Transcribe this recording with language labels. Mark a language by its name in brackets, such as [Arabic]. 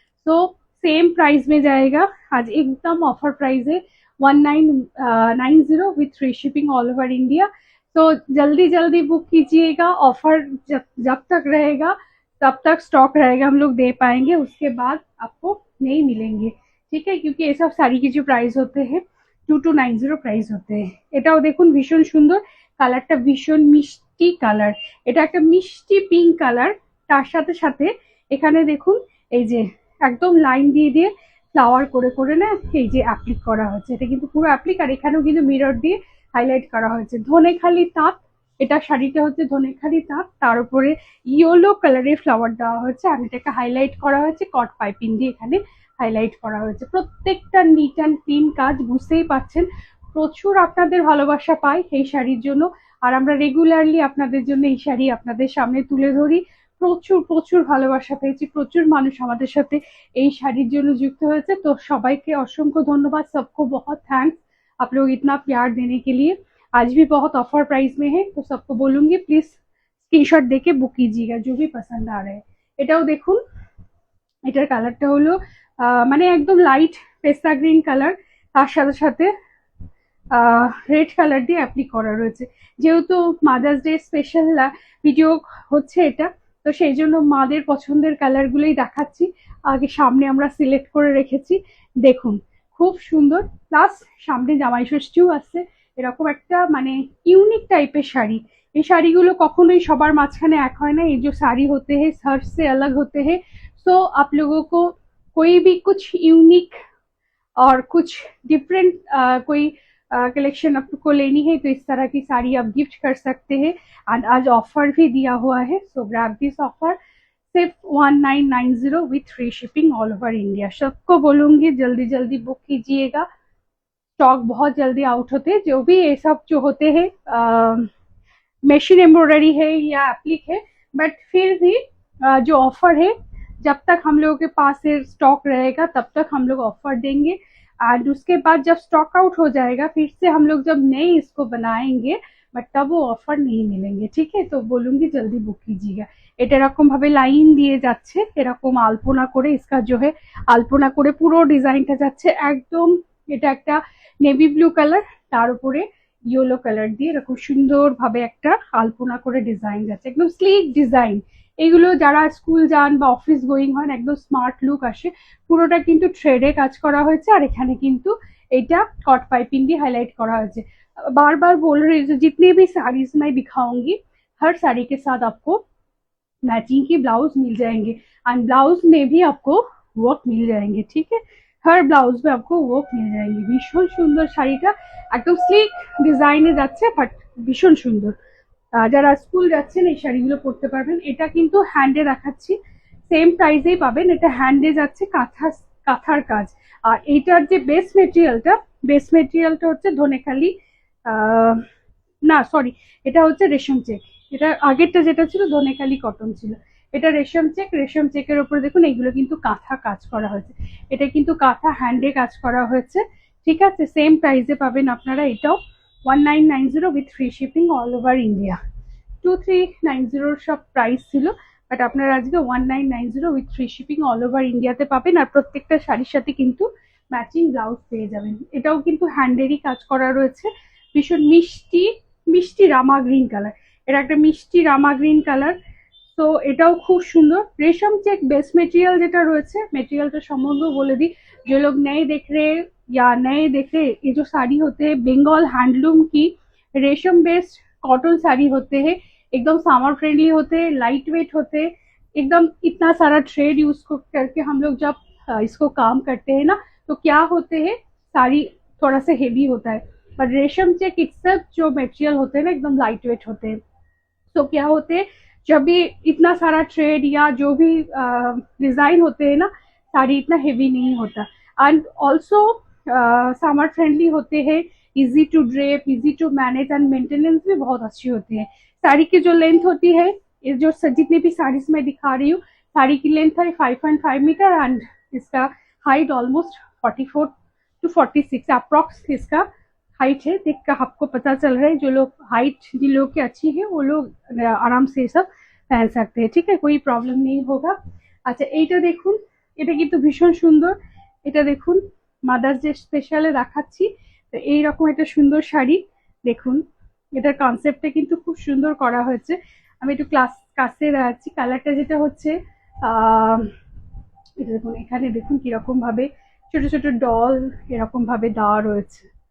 [Hindi] तो same price में जाएगा, आज एकदम ऑफर प्राइस है 1990 [English] With free shipping all over India. [Hindi] तो जल्दी जल्दी बुक कीजिएगा, ऑफर जब तक रहेगा तब तक स्टॉक रहेगा, हम लोग दे पाएंगे, उसके बाद आपको नहीं मिलेंगे। ठीक है, क्योंकि ये सब साड़ी के जो प्राइस होते हैं 2290 [Bangla] প্রাইস হতে। এটাও দেখুন ভীষণ সুন্দর কালারটা, ভীষণ মিষ্টি কালার, এটা একটা মিষ্টি পিঙ্ক কালার। তার সাথে সাথে এখানে দেখুন এই যে একদম লাইন দিয়ে দিয়ে ফ্লাওয়ার করে করে না এই যে অ্যাপ্লিক করা হচ্ছে, এটা কিন্তু পুরো অ্যাপ্লিক। আর এখানেও কিন্তু মিরর দিয়ে হাইলাইট করা হয়েছে। ধনেখালি তাঁত, এটা শাড়িটা হচ্ছে ধনেখালি তাঁত, তার উপরে ইয়েলো কালারের ফ্লাওয়ার দেওয়া হয়েছে। আর এটাকে হাইলাইট করা হয়েছে কট পাইপিং দিয়ে, এখানে হাইলাইট করা হয়েছে। প্রত্যেকটা [English] neat and clean [Bangla] কাজ, বুঝতেই পারছেন প্রচুর আপনাদের ভালোবাসা পাই এই শাড়ির জন্য। আর আমরা রেগুলারলি আপনাদের জন্য এই শাড়ি আপনাদের সামনে তুলে ধরি। প্রচুর প্রচুর ভালোবাসা পেয়েছি, প্রচুর মানুষ আমাদের সাথে এই শাড়ির জন্য যুক্ত হয়েছে। তো সবাইকে অসংখ্য ধন্যবাদ, [Hindi] सबको बहुत थैंक्स आप लोग इतना प्यार देने के लिए। आज भी बहुत ऑफर प्राइस में है, तो सबको बोलूंगी प्लीज [Bangla] স্ক্রিনশট দেখে বুক [Hindi] कीजिएगा जो भी पसंद आ रहा है। [Bangla] এটাও দেখুন, এটার কালারটা হলো মানে একদম লাইট পেস্তা গ্রিন কালার, তার সাথে সাথে রেড কালার দিয়ে অ্যাপ্লিক করা রয়েছে। যেহেতু মাদার্স ডে স্পেশাল ভিডিও হচ্ছে এটা, তো সেই জন্য মাদের পছন্দের কালারগুলোই দেখাচ্ছি। আগে সামনে আমরা সিলেক্ট করে রেখেছি, দেখুন খুব সুন্দর। প্লাস সামনে জামাই ষষ্ঠীও আসছে, এরকম একটা মানে ইউনিক টাইপের শাড়ি। এই শাড়িগুলো কখনোই সবার মাঝখানে এক হয় না। এই যে শাড়ি হতে [Hindi] हैं हर से अलग होते हैं। सो आप लोगों को कोई भी कुछ यूनिक और कुछ डिफरेंट कोई कलेक्शन आपको लेनी है तो इस तरह की साड़ी आप गिफ्ट कर सकते हैं। एंड आज ऑफर भी दिया हुआ है, सो [English] grab this offer [Hindi] सिर्फ 1990 [English] With free shipping all over India. [Hindi] सबको बोलूंगी जल्दी जल्दी बुक कीजिएगा, स्टॉक बहुत जल्दी आउट होते हैं। जो भी ये सब जो होते हैं मशीन एम्ब्रॉयडरी है या एप्लिक है, बट फिर भी जो ऑफर है जब तक हम लोगों के पास स्टॉक रहेगा तब तक हम लोग ऑफर देंगे। एंड उसके बाद जब स्टॉक आउट हो जाएगा फिर से हम लोग जब नए इसको बनाएंगे बट तब वो ऑफर नहीं मिलेंगे, ठीक है। तो बोलूंगी जल्दी बुक कीजिएगा। [Bangla] এটা এরকম ভাবে লাইন দিয়ে যাচ্ছে, এরকম আলপনা করে [Hindi] इसका जो है [Bangla] আলপনা করে পুরো ডিজাইনটা যাচ্ছে একদম। এটা একটা নেভি ব্লু কালার, তার উপরে ইয়েলো কালার দিয়ে এরকম সুন্দরভাবে একটা আলপনা করে ডিজাইন যাচ্ছে, একদম স্লিক ডিজাইন। এগুলো যারা স্কুল যান বা অফিস গোয়িং হন একদম স্মার্ট লুক আসে। পুরোটা কিন্তু থ্রেডে কাজ করা হয়েছে, আর এখানে কিন্তু এটা कट पाइपिंग দিয়ে हाईलाइट করা হয়েছে। [Hindi] बार बार बोल रही हूँ जितने भी साड़ीज मैं दिखाऊंगी हर साड़ी के साथ आपको मैचिंग की ब्लाउज मिल जाएंगे, एंड ब्लाउज में भी आपको वर्क मिल जाएंगे, ठीक है। हर ब्लाउज में आपको वर्क मिल जाएंगे। [Bangla] भीषण सुंदर শাড়িটা একদম স্লিক ডিজাইনে যাচ্ছে, বাট ভীষণ সুন্দর। যারা স্কুল যাচ্ছেন এই শাড়িগুলো পরতে পারবেন। এটা কিন্তু হ্যান্ডে দেখাচ্ছি, সেম প্রাইসেই পাবেন। এটা হ্যান্ডে যাচ্ছে, কাঁথার কাজ। আর এইটার যে বেস মেটেরিয়ালটা হচ্ছে ধনেখালি, না সরি, এটা হচ্ছে রেশম চেক। এটা আগেরটা যেটা ছিল ধনেখালি কটন ছিল, এটা রেশম চেক। রেশম চেকের উপরে দেখুন এইগুলো কিন্তু কাঁথা কাজ করা হয়েছে। এটা কিন্তু কাঁথা হ্যান্ডে কাজ করা হয়েছে, ঠিক আছে। সেম প্রাইসে পাবেন আপনারা এটাও 1990 [English] With free shipping all over India. [Bangla] 2390 সব প্রাইস ছিল, বাট আপনারা আজকে 1990 [English] with free shipping all over ইন্ডিয়াতে [Bangla] পাবেন। আর প্রত্যেকটা শাড়ির সাথে কিন্তু ম্যাচিং ব্লাউজ পেয়ে যাবেন। এটাও কিন্তু হ্যান্ডেরই কাজ করা রয়েছে, ভীষণ মিষ্টি মিষ্টি রামা গ্রিন কালার। এটা একটা মিষ্টি রামা গ্রিন কালার। তো এটাও খুব সুন্দর। रेशम चेक बेस मटेरियल যেটা রয়েছে, মেটেরিয়ালটা সম্বন্ধেও বলে দিই। [Hindi] जो लोग नए देख रहे या नए देख रहे, ये जो साड़ी होते हैं बंगाल हैंडलूम की रेशम बेस्ड कॉटन साड़ी होते हैं, एकदम समर फ्रेंडली होते हैं, लाइट वेट होते हैं, एकदम इतना सारा थ्रेड यूज करके हम लोग जब इसको काम करते हैं ना तो क्या होते हैं साड़ी थोड़ा सा हेवी होता है, पर रेशम चेक इट्सेल्फ जो मटेरियल होते हैं ना एकदम लाइट वेट होते हैं। तो क्या होते हैं जब भी इतना सारा थ्रेड या जो भी डिजाइन होते हैं ना, साड़ी इतना हेवी नहीं होता। एंड ऑल्सो समर फ्रेंडली होते हैं, [English] easy to drape, easy to manage, [Hindi] and maintenance भी बहुत अच्छी होती है। साड़ी की जो लेंथ होती है, ये जो जितनी भी साड़ीज मैं दिखा रही हूँ, साड़ी की लेंथ है 5.5 मीटर, एंड इसका हाइट ऑलमोस्ट 44 to 46 अप्रॉक्स इसका हाइट है। देख कर आपको पता चल रहा है जो लोग हाइट जिन लोगों की अच्छी है वो लोग आराम से सब पहन सकते हैं, ठीक है, कोई प्रॉब्लम नहीं होगा। [Bangla] अच्छा এইটা দেখুন, এটা কিন্তু ভীষণ সুন্দর। এটা দেখুন মাদার্স ডে স্পেশালে দেখাচ্ছি। তো এইরকম একটা সুন্দর শাড়ি দেখুন, এটার কনসেপ্টটা কিন্তু খুব সুন্দর করা হয়েছে। আমি একটু কাছে দেখাচ্ছি। কালারটা যেটা হচ্ছে এটা দেখুন, এখানে দেখুন কিরকম ভাবে ছোট ছোট ডল এরকম ভাবে দেওয়া রয়েছে।